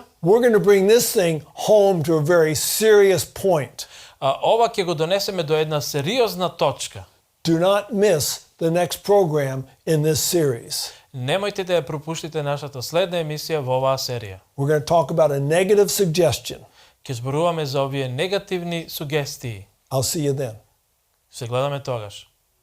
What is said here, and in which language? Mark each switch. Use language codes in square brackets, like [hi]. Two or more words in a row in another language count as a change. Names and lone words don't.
[en] we're going to bring this thing home to a very serious point. [mk] Ова ќе го донесеме до една сериозна точка. [en] Do not miss the next program in this series. [mk] Немојте да ја пропуштите нашата следна емисија во оваа серија. [en] We're going to talk about a negative suggestion. [mk] Ќе зборуваме за овие негативни сугестии. [en] I'll see you then. [mk] Се гледаме тогаш.